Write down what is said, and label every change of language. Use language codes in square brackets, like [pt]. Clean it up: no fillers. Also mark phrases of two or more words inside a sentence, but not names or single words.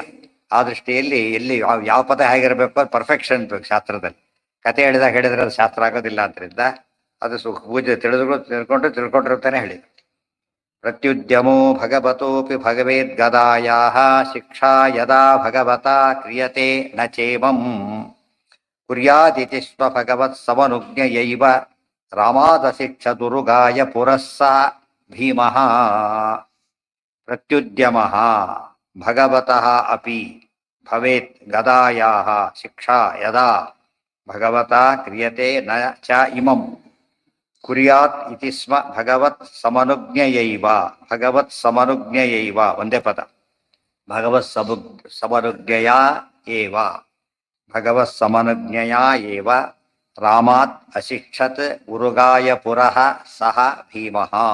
[kn] ಆ ದೃಷ್ಟಿಯಲ್ಲಿ ಎಲ್ಲಿ ಯಾವ ಪದ ಹೇಗಿರಬೇಕು ಅದು ಪರ್ಫೆಕ್ಷನ್ ಬೇಕು ಶಾಸ್ತ್ರದಲ್ಲಿ. ಕತೆ ಹೇಳಿದ್ರೆ ಅದು ಶಾಸ್ತ್ರ ಆಗೋದಿಲ್ಲ. ಆದ್ದರಿಂದ ಅದು ಪೂಜೆ ತಿಳ್ಕೊಂಡಿರ್ತಾನೆ ಹೇಳಿ. [sa] ಪ್ರತ್ಯುದ್ಯಮೋ ಭಗವತೋಪಿ ಭಗವೇದ್ಗದಾಯಾಃ ಶಿಕ್ಷಾ ಯದಾ ಭಗವತಾ ಕ್ರಿಯತೆ ನ ಚೇಮಂ ಕುರ್ಯಾದಿತಿ ಸ್ವ ಭಗವತ್ ಸಮನುಜ್ಞಯೈವ ರಾಮಾದಶಿಕ್ಷದುರುಗಾಯ ಪುರಸ್ಸ ಭೀಮಃ. ಪ್ರತ್ಯುದ್ಯಮಃ ಭಗವತಃ ಅಪಿ ಭವೇತ್ ಗದಾಯಾಃ ಶಿಕ್ಷಾ ಯದಾ ಭಗವತಾ ಕ್ರಿಯತೆ ನ ಚ ಇಮಂ ಕುರ್ಯಾತ್ ಇತಿ ಸ್ಮ ಭಗವತ್ ಸಮನುಜ್ಞಯೈವ. ಭಗವತ್ ಸಮನುಜ್ಞಯೈವ [kn] ಒಂದೇ ಪದ. [sa] ಭಗವತ್ ಸಮನುಜ್ಞಯ ಏವ, ಭಗವತ್ ಸಮನುಜ್ಞಯ ಏವ ರಾಮಾತ್ ಅಶಿಕ್ಷತ್ ಉರುಗಾಯ ಪುರಃ ಸಹ ಭೀಮಃ.